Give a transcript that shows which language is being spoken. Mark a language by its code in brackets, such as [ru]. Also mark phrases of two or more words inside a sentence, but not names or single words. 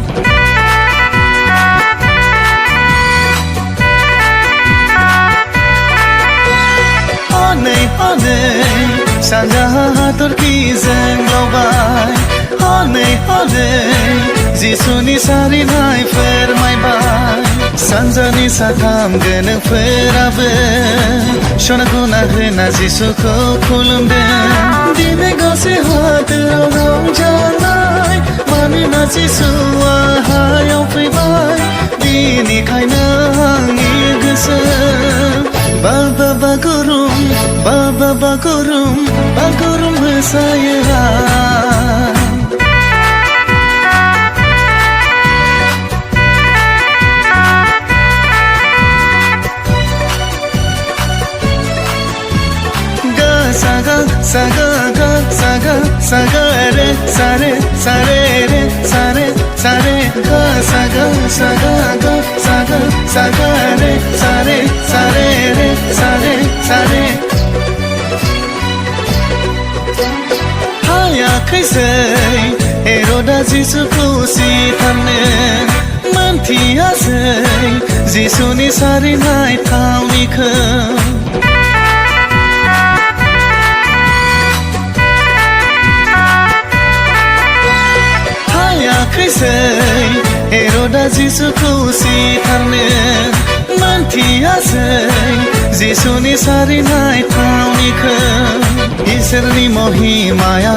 [en] Honey honey [brx] Sanda hatorkizen laubay [en] Honey honey [brx] Jisuni sarinay foormaybay Sanjani satam गोनोंफोराबो सना गुना होना जिसुखौ खुलुमदों दिनै गासै हादोराव रंजानाय मानोना जिसुआ हायाव फैबाय बेनिखायनो आंनि गोसो बाबा बागुरुम मोसायो saga saga ga saga saga re sare sare re sare sare ga saga saga ga saga saga re sare sare re sare sare hayaखैसै हेरोदा जिसुखौ सिथारनो मोनथियासै जिसुनि सारिनाय थावनिखौ हेरोदा जिसुखौ सिथारनो मोनथियासै जिसुनि सारिनाय थावनिखौ इसोरनि महिमाया